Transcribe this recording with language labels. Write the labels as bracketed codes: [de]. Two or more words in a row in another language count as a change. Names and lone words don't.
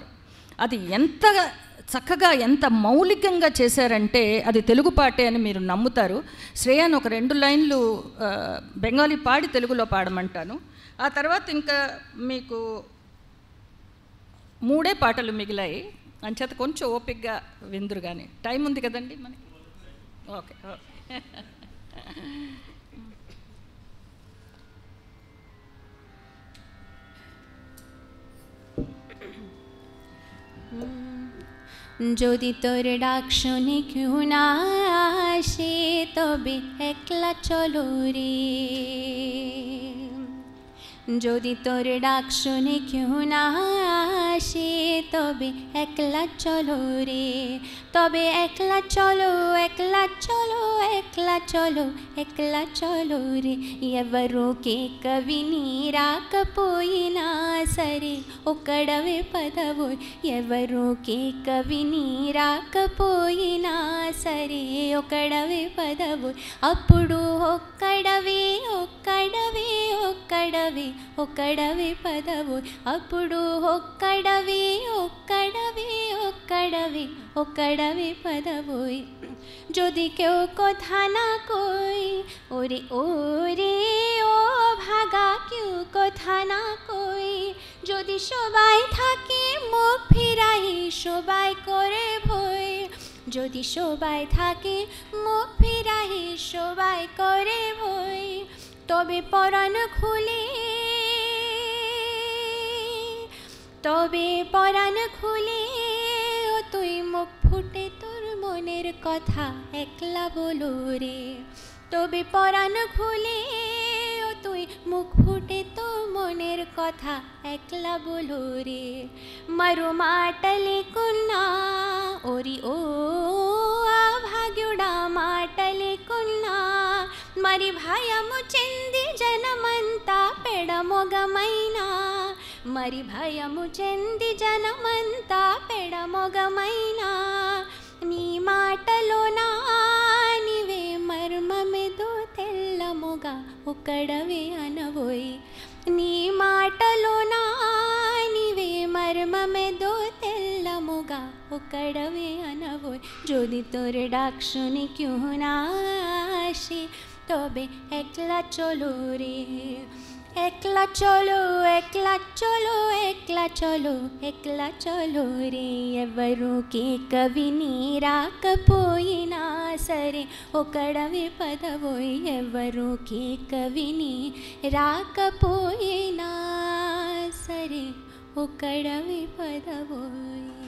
[te] అది ఎంత చక్కగా ఎంత మౌలికంగా చేశారంటే అది తెలుగు పాటే అని మీరు నమ్ముతారు. శ్రేయాన్ ఒక 2 లైన్లు బెంగాలీ పాడి తెలుగులో పాడమంటాను. ఆ తర్వాత ఇంకా మీకు 3 పాటలు మిగిలాయి. అంచేత కొంచెం ఓపికగా విందురు కానీ టైం ఉంది కదండి మనకి. [en] okay okay. [bn] যদি তোর ডাক শুনে কেউ না আসে তবে একলা চলো রে, যদি তোর ডাক শুনে কেউ না আসে তবে একলা চলো রে, তবে একলা চলো একলা চলো একলা চলো একলা চলো রে. [te] ఎవరోకే కవిని రాకపోయినా సరే ఒక్కడవే పదవో, ఎవరోకే కవిని రాకపోయినా సరే ఒక్కడవే పదవో. అప్పుడు ఒక్కడవే ఒక్కడవే ఒక్కడవే ఒక్కడవే పదవో, అప్పుడు ఒక్కడవే ఒక్కడవే ఒక్కడవే ఒక్కడవే పదవోయ్. [bn] যদি কেউ কথা না কই ওরে ওরে ও ভাগা কেউ কথা না কই, যদি সবাই থাকে মুখ ফিরাই সবাই করে ভয়, যদি সবাই থাকে মুখ ফিরাই সবাই করে ভয়, তবে পরাণ খুলে তবে পরাণ খুলে ও তুই মুখ ফুটে তোর মনের কথা একলা বলো রে, তবে পরাণ খুলে ও তুই মুখ ফুটে তোর মনের কথা একলা বলো রে. [te] మరో మాటలే కొన్నా ఓరి ఓ భాగ్యుడా మాటలే కొన్నా, మరి భయము చెంది జనమంతా పెడమొగమైనా, మరి భయము చెంది జనమంతా పెడమొగమైనా, నీ మాటలోనా నీవే మర్మమెదో తెల్లముగా ఒక్కడవే అనవోయ్, నీ మాటలోనా నీవే మర్మమెదో తెల్లముగా ఒక్కడవే అనవోయ్. [bn] যদি তোর ডাক শুনে কেউ না আসে তবে একলা চলো রে, একলা চলো একলা চলো একলা চলো একলা চলো రే. [te] ఎవరోకే కవిని రాకపోయినా సరే ఒక్కడవే పదవోయ్, ఎవరోకే కవిని రాకపోయినా సరే ఒక్కడవే పదవోయ్.